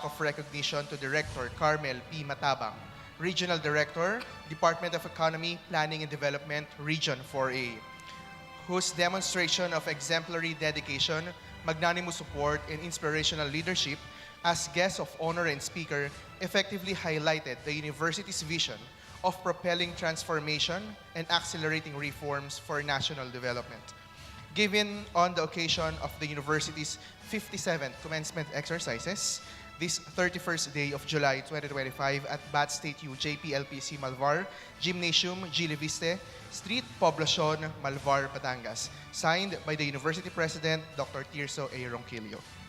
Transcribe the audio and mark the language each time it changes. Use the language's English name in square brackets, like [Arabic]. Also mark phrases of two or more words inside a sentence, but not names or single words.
[English] of recognition to Director 𝗕𝗁𝗂𝗓𝗆, Regional Director, Department of Economy, Planning and Development, Region 4A, whose demonstration of exemplary dedication, magnanimous support, and inspirational leadership as guest of honor and speaker effectively highlighted the university's vision of propelling transformation and accelerating reforms for national development. Given on the occasion of the university's 57th commencement exercises, this 31st day of July 2025 at BatStateU JPLPC-Malvar, Gymnasium 𝗔𝗰𝗱𝗄, Street, Poblacion, Malvar, Batangas. Signed by the University President, Dr. 𝗕𝘁𝗺𝗺𝗃𝗁𝗂𝗓.